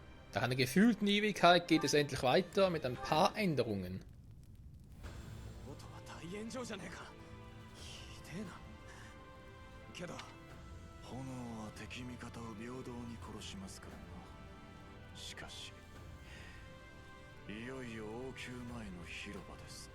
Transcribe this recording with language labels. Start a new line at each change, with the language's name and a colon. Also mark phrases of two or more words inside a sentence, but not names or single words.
German: Nach einer gefühlten Ewigkeit geht es endlich weiter mit ein paar Änderungen.
Japanese: 音は大炎上じゃねえか。ひでえな。けど炎は敵味方を平等に殺しますからな。しかしいよいよ王宮前の広場です。